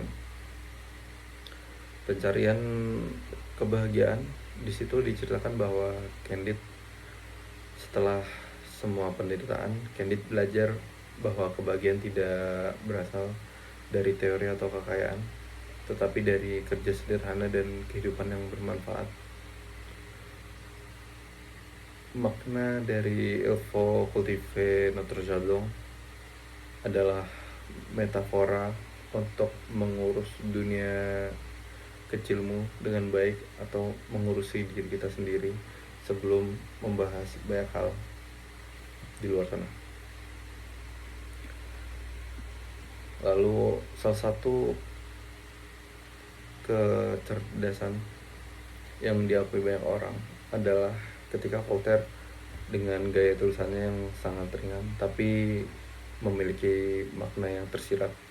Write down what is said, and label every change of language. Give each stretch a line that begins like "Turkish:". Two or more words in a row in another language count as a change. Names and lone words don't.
Indonesian: Pencarian kebahagiaan, di situ diceritakan bahwa Candide setelah semua penderitaan, Candide belajar bahwa kebahagiaan tidak berasal dari teori atau kekayaan, tetapi dari kerja sederhana dan kehidupan yang bermanfaat. Makna dari
French: Il faut cultiver notre jardin
Indonesian: adalah metafora untuk mengurus dunia kecilmu dengan baik atau mengurusi diri kita sendiri sebelum membahas banyak hal di luar sana. Lalu salah satu kecerdasan yang diakui banyak orang adalah ketika Voltaire dengan gaya tulisannya yang sangat ringan tapi memiliki makna yang tersirat.